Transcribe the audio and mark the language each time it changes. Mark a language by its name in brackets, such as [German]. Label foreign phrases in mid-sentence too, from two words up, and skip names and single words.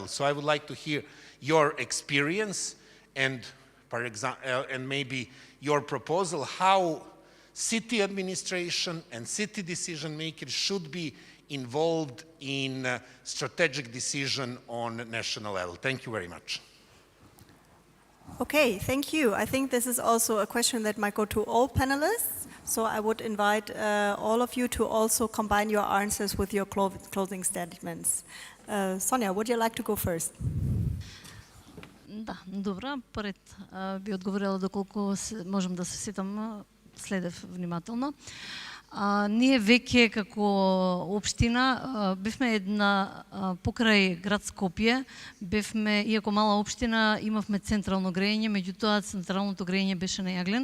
[English] So I would like to hear your experience and, for example, and maybe your proposal how city administration and city decision makers should be involved in strategic decision on national level. Thank you very much. Okay, thank you. I think this is also a question that might go to all panelists. So I would invite all of you to also combine your answers with your closing statements. Sonia, would you like to go first? [Macedonian] Да, добра. Поред би одговорила доколку можам да се сетам, следев внимателно. Ние веќе како општина бевме една покрај град Скопје, бевме, иако мала општина, имавме централно грејење, меѓутоа централното грејење беше на јаглен.